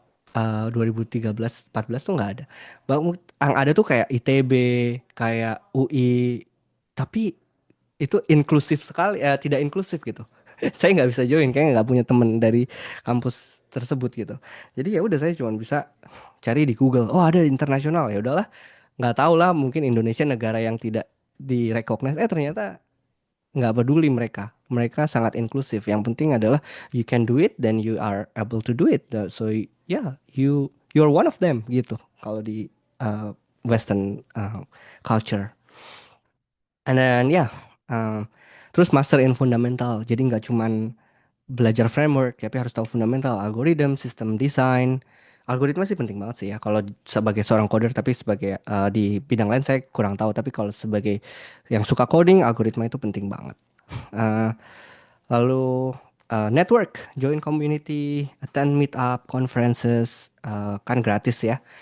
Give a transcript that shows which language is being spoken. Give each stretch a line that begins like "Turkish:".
Indonesian: 2013-14 tuh nggak ada. Yang ada tuh kayak ITB, kayak UI, tapi itu inklusif sekali, tidak inklusif gitu. Saya nggak bisa join, kayaknya nggak punya temen dari kampus tersebut gitu. Jadi ya udah saya cuma bisa cari di Google. Oh ada di internasional, ya udahlah. Nggak tahu lah, mungkin Indonesia negara yang tidak direcognize. Ternyata nggak peduli mereka. Mereka sangat inklusif. Yang penting adalah
English: you can do it, then you are able to do it. So yeah, you're one of them
Indonesian: gitu. Kalau di
English: Western culture. And then
Indonesian: terus
English: master in fundamental.
Indonesian: Jadi nggak cuman belajar framework, tapi harus tahu fundamental, algoritma, sistem desain. Algoritma sih penting banget sih ya. Kalau sebagai seorang coder, tapi sebagai di bidang lain saya kurang tahu. Tapi kalau sebagai yang suka coding, algoritma itu penting banget.
English: Uh,
Indonesian: Lalu
English: network, join community, attend meetup, conferences,
Indonesian: kan gratis ya.